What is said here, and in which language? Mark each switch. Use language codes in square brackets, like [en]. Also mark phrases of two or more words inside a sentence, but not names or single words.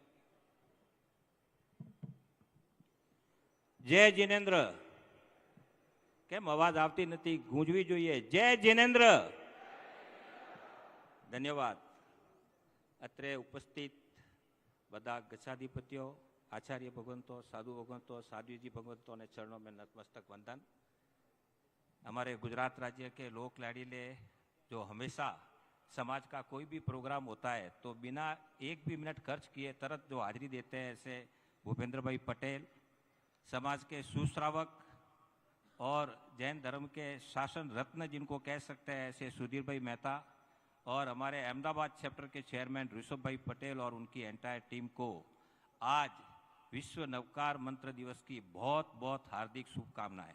[gu] જય જિનેન્દ્ર. કેમ અવાજ આવતી નથી? ગૂંજવી જોઈએ. જય જિનેન્દ્ર. ધન્યવાદ. અત્રે ઉપસ્થિત બધા ગચ્છાધિપતિઓ, [hi] आचार्य भगवंतो, साधु भगवंतो, साधुजी भगवंतों ने चरणों में नतमस्तक वंदन। हमारे गुजरात राज्य के लोक लाड़ीले जो हमेशा समाज का कोई भी प्रोग्राम होता है तो बिना एक भी मिनट खर्च किए तुरंत जो हाजिरी देते हैं, ऐसे भूपेंद्र भाई पटेल, समाज के सुश्रावक और जैन धर्म के शासन रत्न जिनको कह सकते हैं, ऐसे सुधीर भाई मेहता, और हमारे अहमदाबाद चैप्टर के चेयरमैन ऋषभ भाई पटेल और उनकी [en] entire team [hi] को आज विश्व नवकार मंत्र दिवस की बहुत बहुत हार्दिक शुभकामनाएं।